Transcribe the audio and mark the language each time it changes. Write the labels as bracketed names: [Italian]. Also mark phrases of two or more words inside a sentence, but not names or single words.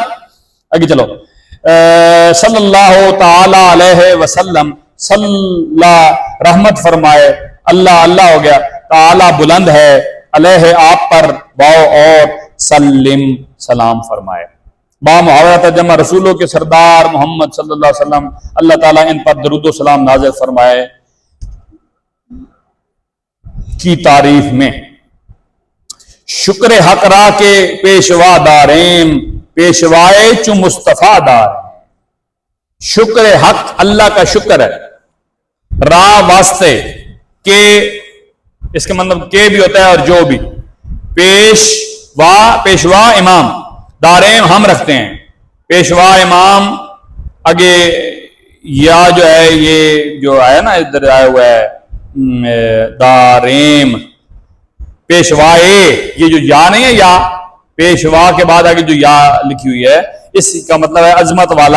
[Urdu] آگے چلو، [Arabic] صلی اللہ تعالی علیہ وسلم، [Urdu] صلی رحمت فرمائے، اللہ ہو گیا، تعالی بلند ہے، علیہ آپ پر، باؤ اور سلم سلام فرمائے۔ با محاورہ ترجمہ، رسولوں کے سردار محمد [Arabic] صلی اللہ علیہ وسلم، [Urdu] اللہ تعالیٰ ان پر درود و سلام نازل فرمائے کی تعریف میں [Persian] شکر حق را کے پیشوا داریم، پیشوائے چو مصطفیٰ دار۔ شکر حق [Urdu] اللہ کا شکر ہے، را واسطے، کے اس کے مطلب کے بھی ہوتا ہے اور جو بھی، پیشوا امام، داریم ہم رکھتے ہیں، پیشوا امام، آگے یا جو ہے یہ جو ہے نا ادھر آیا ہوا ہے داریم، پیشوائے، یہ جو یا نہیں ہے، یا پیشوا کے بعد آگے جو یا لکھی ہوئی ہے اس کا مطلب ہے عظمت والا۔